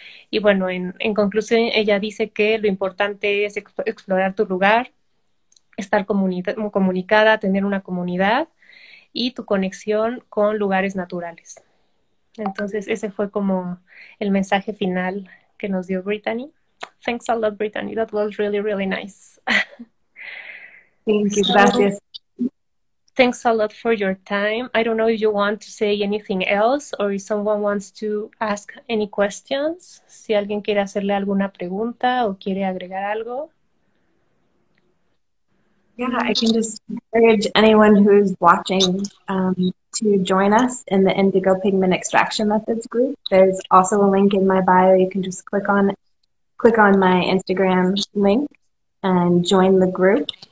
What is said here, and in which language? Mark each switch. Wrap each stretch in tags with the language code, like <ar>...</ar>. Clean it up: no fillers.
<es>Y bueno, en conclusión, ella dice que lo importante es explorar tu lugar, estar comunicada, tener una comunidad y tu conexión con lugares naturales. Entonces, ese fue como el mensaje final que nos dio Brittany.</es> <en>Thanks a lot, Brittany. That was really, really nice. Thank you. So,</en> <es>Gracias.</es> <en>thanks a lot for your time. I don't know if you want to say anything else or if someone wants to ask any questions.</en> <es>Si alguien quiere hacerle alguna pregunta o quiere agregar algo.</es> <en>Yeah, I can just encourage anyone who's watching to join us in the Indigo Pigment Extraction Methods group. There's also a link in my bio. You can just click on my Instagram link and join the group.</en>